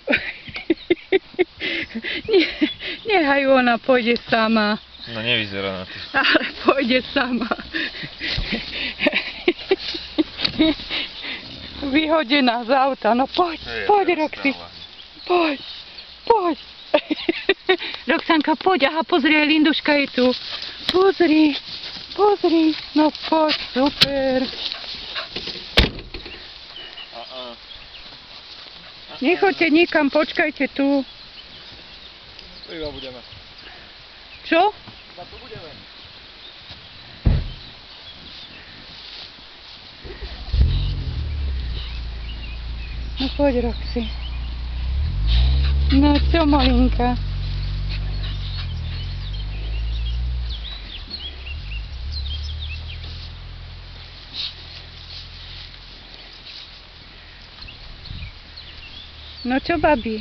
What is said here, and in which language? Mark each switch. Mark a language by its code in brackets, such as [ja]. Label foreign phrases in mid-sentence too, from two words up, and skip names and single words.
[pl] Niechaj ona pójdzie sama. No nie widzę na tym. Ale pójdzie sama. Wychodzi z auta. No chodź, chodź Roxy. Chodź, chodź. Roxanka, chodź, [sk] aha, pozri, Linduszka je tu. Pozri, pozri. [pl] No chodź, super. Nie chodźcie [sk] nikam, počkajte tu. Chyba budeme. Čo? Chyba tu budeme. No poď, Roxy. No čo, malinka? No čo, babi?